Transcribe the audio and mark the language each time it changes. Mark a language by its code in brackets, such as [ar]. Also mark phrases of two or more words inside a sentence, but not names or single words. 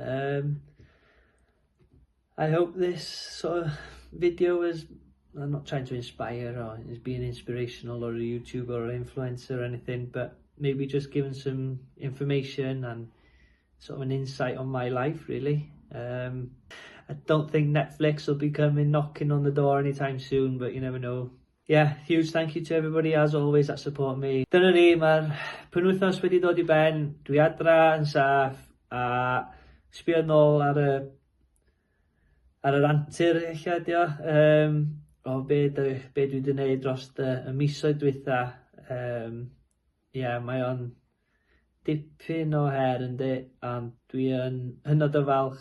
[en] I hope this sort of video is, I'm not trying to inspire or is being inspirational or a YouTuber or influencer or anything, but maybe just giving some information and sort of an insight on my life, really. I don't think Netflix will be knocking on the door anytime soon, but you never know. Huge thank you to everybody, as always, that support me. [cy] Dyna ni, mae'r penwythnos wedi dod I ben. Dwi adra yn saff, a sbio nôl ar yr antur eich dio, o be dwi wedi gwneud dros y misoedd dwytha. Mae o'n dipyn o her yndi, ond dwi yn hynod o falch.